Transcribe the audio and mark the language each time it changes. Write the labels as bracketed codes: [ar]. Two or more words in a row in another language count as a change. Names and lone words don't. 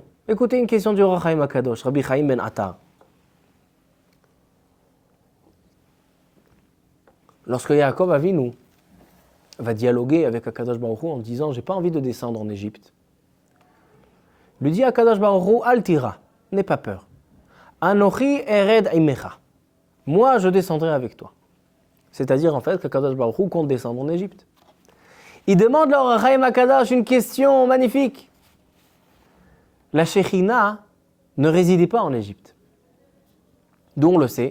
[fr] Écoutez une question du Or HaChaim HaKadosh, Rabbi Chaim ben Attar. Lorsque Yaakov Avinu va dialoguer avec [he] הקדוש ברוך הוא [fr] en disant « J'ai pas envie de descendre en Égypte », il lui dit à [he] הקדוש ברוך הוא « אל תירא, [fr] n'aie pas peur. [he] אנכי ארד עמך. [fr] Moi, je descendrai avec toi. » C'est-à-dire en fait qu' [he] הקדוש ברוך הוא [fr] compte descendre en Égypte. Il demande à Or HaChaim HaKadosh une question magnifique. La Shekhinah ne résidait pas en Égypte. D'où on le sait.